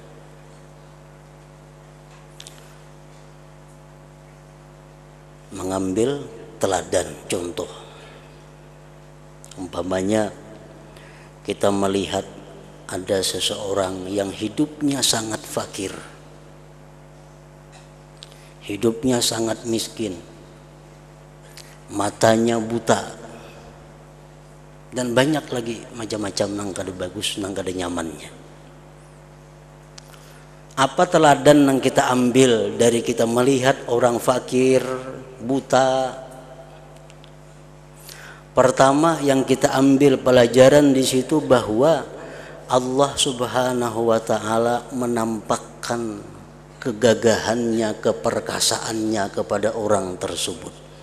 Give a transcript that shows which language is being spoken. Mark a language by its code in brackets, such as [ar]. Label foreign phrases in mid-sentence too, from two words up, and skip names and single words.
[id] Mengambil teladan, contoh umpamanya kita melihat ada seseorang yang hidupnya sangat fakir, hidupnya sangat miskin, matanya buta, [bjn] dan banyak lagi macam-macam nang kada bagus, nang kada nyamannya. [id] Apa teladan yang kita ambil dari kita melihat orang fakir, buta? Pertama yang kita ambil pelajaran di situ bahwa Allah [ar] سبحانه وتعالى [id] menampakkan kegagahannya, keperkasaannya kepada orang tersebut.